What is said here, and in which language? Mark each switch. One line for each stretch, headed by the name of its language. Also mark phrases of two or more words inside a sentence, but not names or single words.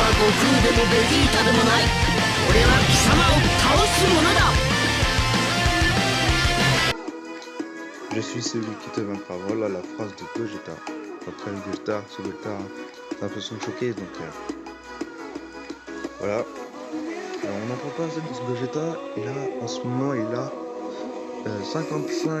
Japanese: 空でもベジータでもない。俺は貴様を倒す者だ。
French: Je suis celui qui te vaincra. Voilà la phrase de Gogeta. Après Gogeta, ce Gogeta, c'est un peu son choqué, donc voilà. Alors, on n'en prend pas assez de ce Gogeta, et là, en ce moment, il a 55.